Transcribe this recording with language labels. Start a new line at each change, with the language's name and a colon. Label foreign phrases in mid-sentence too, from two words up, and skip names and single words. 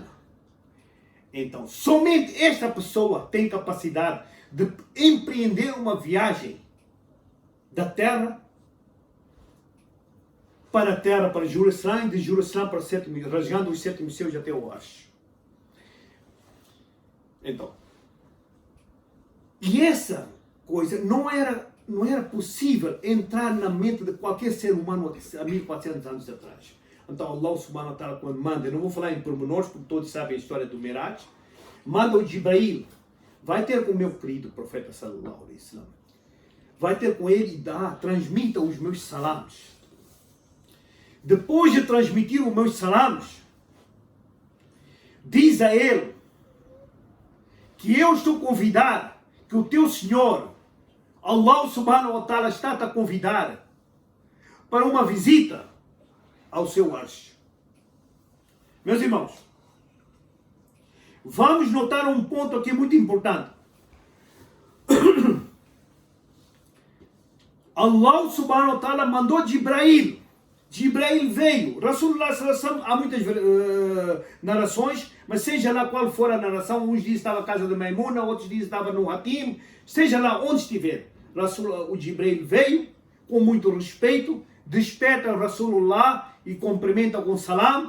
Portuguese: Então, somente esta pessoa tem capacidade de empreender uma viagem da Terra para a Terra, para Jerusalém, e de Jerusalém para o 7º, rasgando os 7 céus até o Arsh. Então, e essa coisa não era possível entrar na mente de qualquer ser humano há 1400 anos atrás.
Arabic: Então الله سبحانه وتعالى,
Portuguese: quando manda, eu não vou falar em pormenores porque todos sabem a história do Miraj, manda o Jibrail, vai ter com o meu querido profeta
Arabic: صلى الله عليه وسلم,
Portuguese: vai ter com ele e transmita os meus salams. Depois de transmitir os meus salams, diz a ele que eu estou convidado, que o teu Senhor,
Arabic: الله سبحانه وتعالى,
Portuguese: está a convidar para uma visita ao seu Arsh. Meus irmãos, Vamos notar um ponto aqui muito importante.
Arabic: الله سبحانه وتعالى
Portuguese: mandou Jibrail. Jibrail veio.
Arabic: رسول الله صلى الله عليه وسلم,
Portuguese: há muitas narrações, mas seja lá qual for a narração, uns dizem que estava na casa de Maimuna, outros dizem que estava no Hatim, seja lá onde estiver. O Jibrail veio com muito respeito, desperta o Rasulullah e cumprimenta com salam.